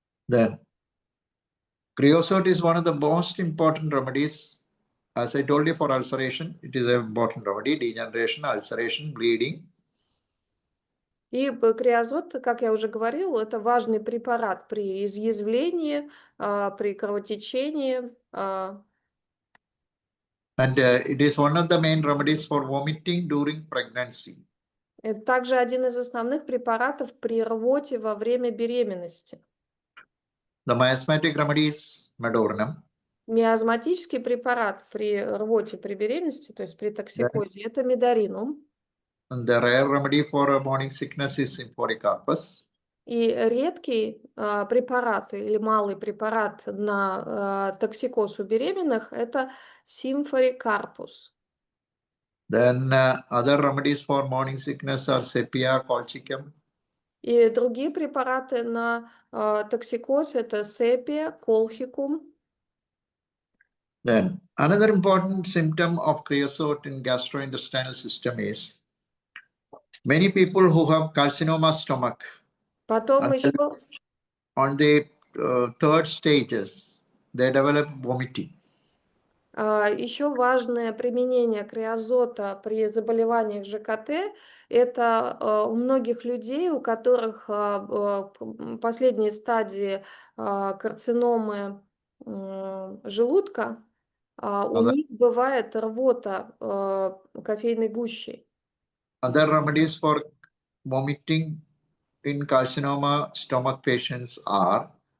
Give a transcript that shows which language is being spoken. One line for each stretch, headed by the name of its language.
English: Then, creosote is one of the most important remedies. As I told you, for ulceration, it is an important remedy, degeneration, ulceration, bleeding.
Russian: И креозот, как я уже говорил, это важный препарат при изъязвлении, при кровотечении.
English: And it is one of the main remedies for vomiting during pregnancy.
Russian: Это также один из основных препаратов при рвоте во время беременности.
English: The miasmatic remedy is medorinum.
Russian: Миазматический препарат при рвоте при беременности, то есть при токсикозе, это медоринум.
English: And the rare remedy for morning sickness is symphoricarpus.
Russian: И редкий препарат или малый препарат на токсикоз у беременных — это симфорикарпус.
English: Then other remedies for morning sickness are sepia, colchicum.
Russian: И другие препараты на токсикоз — это сепия, колхикум.
English: Then another important symptom of creosote in gastrointestinal system is many people who have carcinoma stomach.
Russian: Потом еще
English: On the third stages, they develop vomiting.
Russian: Еще важное применение креозота при заболеваниях ЖКТ — это у многих людей, у которых последние стадии карциномы желудка, у них бывает рвота кофейной гущей.
English: Other remedies for vomiting in carcinoma stomach patients are